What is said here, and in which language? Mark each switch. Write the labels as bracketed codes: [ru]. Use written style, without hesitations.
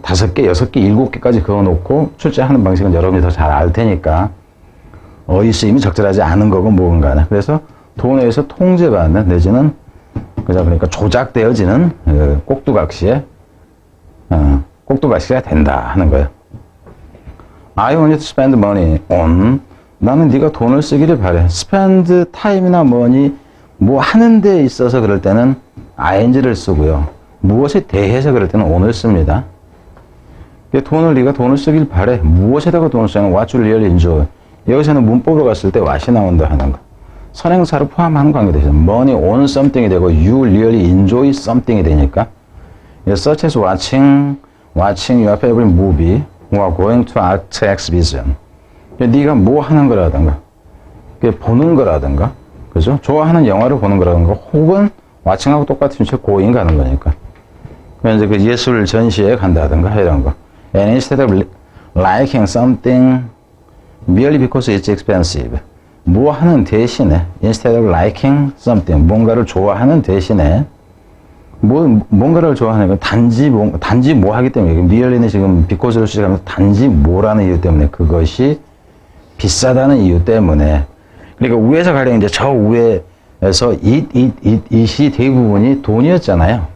[ko] 5개, 6개, 7개까지 그어놓고 출제하는 방식은 여러분이 더 잘 알 테니까 어휘 쓰임이 적절하지 않은 거고 뭐건 간에. 그래서 돈에 의해서 통제받는 내지는 그러니까 조작되어지는 꼭두각시의 꼭두각시가 된다 하는 거예요. [en] I want you to spend money on. [ko] 나는 네가 돈을 쓰기를 바래. [en] spend time [ko] 이나 money 뭐 하는 데 있어서 그럴 때는 ing를 쓰고요. 무엇에 대해서 그럴 때는 on을 씁니다. 네가 돈을 쓰길 바래. 무엇에다가 돈을 쓰냐면 [en] what you really enjoy. [ko] 여기서는 문법으로 갔을 때 what이 나온다 하는 거. 선행사를 포함하는 관계가 되죠. [en] money on something이 되고 you really enjoy something이 되니까 such as watching your favorite movie or going to art exhibition. [ko] 네가 뭐 하는 거라든가 보는 거라든가 그죠? 좋아하는 영화를 보는 거라든가 혹은 watching하고 똑같은 채 going 가는 거니까 이제 그 예술 전시회 간다든가 이런 거. [en] And instead of liking something merely because it's expensive. [ko] 뭐 하는 대신에 [en] instead of liking something [ko] 뭔가를 좋아하는 대신에 뭔가를 좋아하는 건 단지 뭐 하기 때문에 merely는 지금 because로 시작하면서 단지 뭐라는 이유 때문에 그것이 비싸다는 이유 때문에 그러니까 위에서 가령 이제 저 위에서 it이 대부분이 돈이었잖아요.